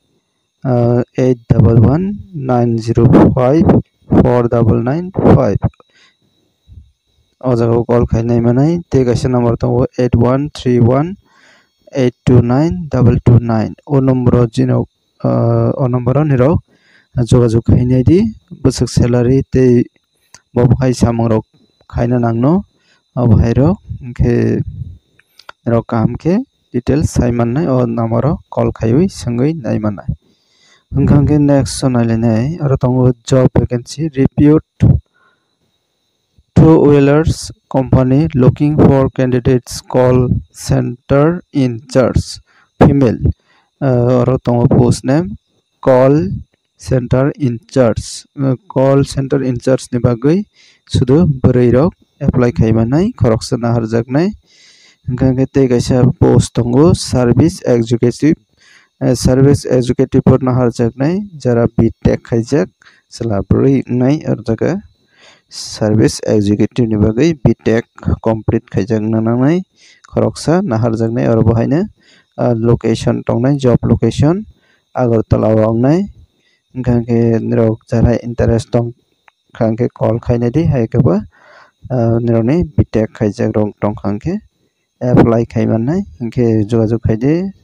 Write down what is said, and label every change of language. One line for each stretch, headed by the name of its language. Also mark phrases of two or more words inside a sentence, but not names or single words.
Kok Borok: 811190549995 o jaga call khainai manai te kaisa number tongo 8131829229 o number jino o number niro jogajog khainai di bosok salary te bobai samang rok khaina nangno obai rok ke rok kam ke details sai mannai o number call khaiwi sangui nai manai hingkangke next sonailenai aro tongo
English: job vacancy repute two-wheelers company looking for candidates call center in charge female
Kok Borok: aro tongo
English: post name call center in charge
Kok Borok: ni bagui sudu bwrui rok apply khaimanai khoroksa naharjaknai hingkangke tei kaisa post tongo service executive por naharjaknai jara btech khaijak sela bwrui nai arjaga
English: service executive
Kok Borok: ni bagui
English: btech complete
Kok Borok: khaijak nangnai khoroksa naharjaknai aro bahaina location tongnai
English: job location
Kok Borok: agartala o ongnai hingkangke nirok jara interest tong khangke call khainai di haikeba nirokni btech khaijak rok tongkhangke apply khaimannai hingke jogajog khaide